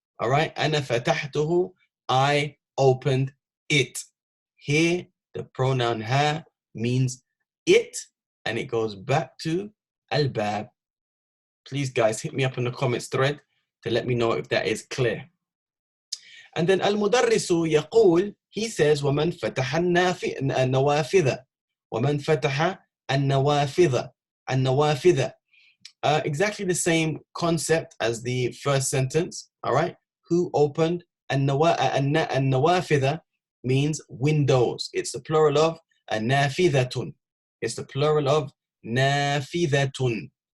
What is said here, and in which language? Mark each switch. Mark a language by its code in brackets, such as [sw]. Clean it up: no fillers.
[en] All right, [ar] ana fatahtuhu, [en] I opened it. Here, the pronoun ha means it, and it goes back to al-bab. Please, guys, hit me up in the comments thread to let me know if that is clear. And then [ar] المدرس يقول, [en] he says, [ar] ومن فتح النوافذ. ومن فتح النوافذ. النوافذ. [en] Exactly the same concept as the first sentence, all right? Who opened? النوافذ means windows. It's the plural of نافذة. It's the plural of نافذة.